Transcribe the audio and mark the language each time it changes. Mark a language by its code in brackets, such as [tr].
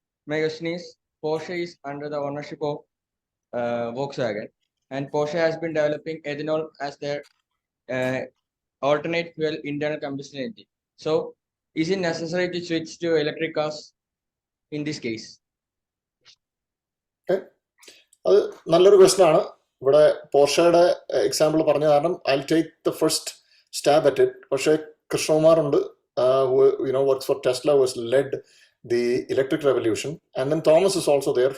[en] My question is, Porsche is under the ownership of Volkswagen, and Porsche has been developing ethanol as their alternate fuel internal combustion engine. So, is it necessary to switch to electric cars in this case? [ml] അത് നല്ലൊരു question ആണ്. ഇവിടെ പോർഷയുടെ example പറഞ്ഞ കാരണം [en] I take the first stab at it. [ml] പക്ഷേ കൃഷ്ണകുമാർ ഉണ്ട്, [en] works for Tesla, who has led the electric revolution, and then Thomas is also there.